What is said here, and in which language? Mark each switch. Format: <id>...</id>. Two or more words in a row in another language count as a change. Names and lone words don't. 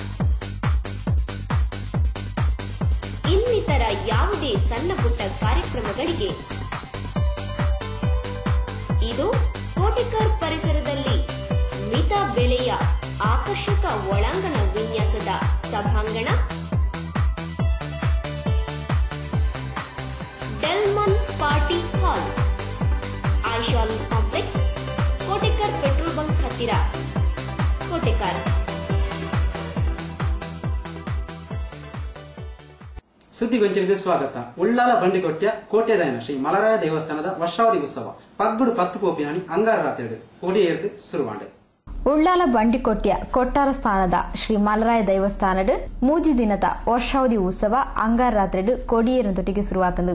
<kn>ಇನ್ನಿತರ ಯಾವುದೇ ಸಣ್ಣ ಪುಟ್ಟ ಕಾರ್ಯಕ್ರಮಗಳಿಗೆ ಇದು ಕೋಟೆಕಾರ್ ಪರಿಸರದಲ್ಲಿ ಮಿತ ಬೆಲೆಯ ಆಕರ್ಷಕ ಒಳಾಂಗಣ ವಿನ್ಯಾಸದ ಸಭಾಂಗಣ. ಡೆಲ್ಮನ್ ಪಾರ್ಟಿ ಹಾಲ್, ಐಶಾಲ್ ಕಾಂಪ್ಲೆಕ್ಸ್, ಕೋಟೆಕಾರ್</kn> <en>petrol bunk</en> <kn>ಹತ್ತಿರ, ಕೋಟೆಕಾರ್. ಸುದ್ದಿಗೊಂಚಲಿಗೆ ಸ್ವಾಗತ.</kn> <tcy>ಉಳ್ಳಾಲ ಬಂಡಿಕೊಟ್ಯ ಕೋಟೆದಾಯನ ಶ್ರೀ ಮಲರಾಯ ದೇವಸ್ಥಾನದ ವರ್ಷಾವಧಿ ಉತ್ಸವ ಪಗ್ಗುಡು 10 ಪೋಪಿನಾನಿ ಅಂಗಾರ ರಾತ್ರಿ ಕೊಡಿಯೇರ್ದು ಶುರುವಾಂಡೆ. ಉಳ್ಳಾಲ ಬಂಡಿಕೊಟ್ಯ ಕೊಟ್ಟಾರ ಸ್ಥಾನದ ಶ್ರೀ ಮಲರಾಯ ದೇವಸ್ಥಾನಡ್ ಮೂಜಿ ದಿನದ ವರ್ಷಾವಧಿ ಉತ್ಸವ ಅಂಗಾರ ರಾತ್ರಿ ಕೊಡಿಯೇರೊಂದಿಗೆ ಶುರುವಾತಂದು.</tcy>